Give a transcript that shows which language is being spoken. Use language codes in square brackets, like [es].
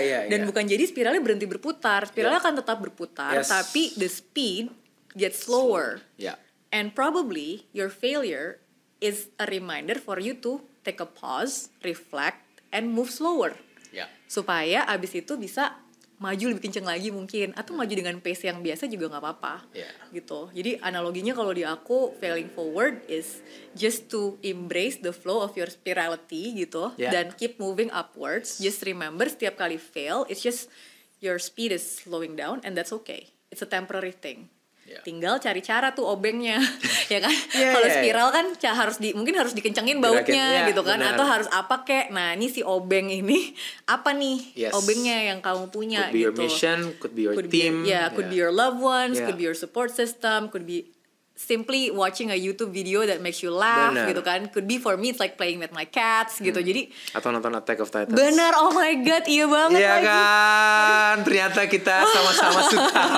[id] Dan bukan jadi spiralnya berhenti berputar. Spiralnya akan tetap berputar, tapi [en] the speed gets slower. And probably your failure is a reminder for you to take a pause, reflect, and move slower. [id] Supaya abis itu bisa maju lebih kenceng lagi mungkin, atau maju dengan pace yang biasa juga nggak apa-apa, gitu. Jadi analoginya kalau di aku [en] failing forward is just to embrace the flow of your spirality gitu, dan keep moving upwards. Just remember [id] setiap kali [en] fail, it's just your speed is slowing down and that's okay. It's a temporary thing. [id] Tinggal cari cara tuh obengnya, ya kan? Kalau spiral kan mungkin harus dikencengin bautnya gitu kan, bener. Atau harus apa kek. Nah ini si obeng ini apa nih obengnya yang kamu punya? [en] Could be [id] gitu. [en] Your mission, could be your team, could be your loved ones, could be your support system, could be simply watching a YouTube video that makes you laugh. [id] Bener. Gitu kan. [en] Could be for me it's like playing with my cats gitu. [id] Jadi atau nonton Attack of Titans. Bener, [en] oh my god, [id] iya banget. Iya kan, ternyata kita sama-sama suka